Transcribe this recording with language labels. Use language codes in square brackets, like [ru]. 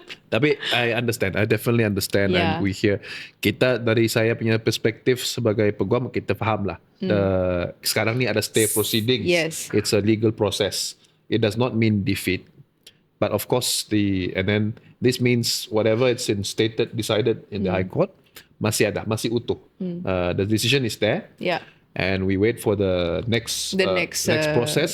[ms] Tapi [en] I definitely understand, and we hear. [ms] Kita dari saya punya perspektif sebagai peguam, kita faham lah. Sekarang ni ada stay proceedings. [en] Yes. It's a legal process. It does not mean defeat, but of course and then this means whatever it's decided in the High Court [ms] masih utuh. [en] The decision is there. Yeah. And we wait for the next process,